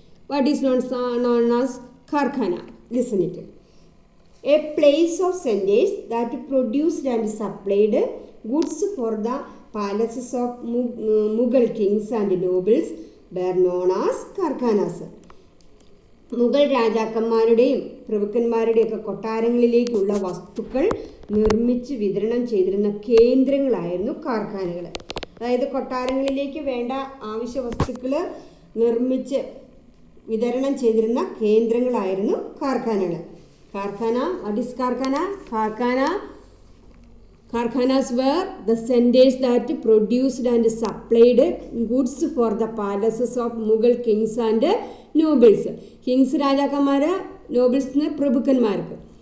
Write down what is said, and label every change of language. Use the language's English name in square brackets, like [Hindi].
[English] What is known as Karkhana? Listen it. A place of centers that produced and supplied goods for the palaces of Mughal kings and nobles were known as Karkhanas. [Malayalam] Mughal രാജാക്കന്മാരുടെയും പ്രഭുക്കന്മാരുടെയൊക്കെ കൊട്ടാരങ്ങളിലേക്കുള്ള വസ്തുക്കൾ നിർമ്മിച്ച് വിതരണം ചെയ്തിരുന്ന കേന്ദ്രങ്ങളായിരുന്നു കാർഖാനകൾ. അതായത് കൊട്ടാരങ്ങളിലേക്ക് വേണ്ട ആവശ്യ വസ്തുക്കൾ നിർമ്മിച്ച് വിതരണം ചെയ്തിരുന്ന കേന്ദ്രങ്ങളായിരുന്നു കാർഖാനകൾ. [English] കാർഖാന, what is കാർഖാന? Karkhanas were the centers that produced and supplied goods for the palaces of Mughal kings and nobles. [Malayalam] Kings രാജാക്കന്മാര്, നോബിൾസിന് പ്രഭുക്കന്മാർക്ക്.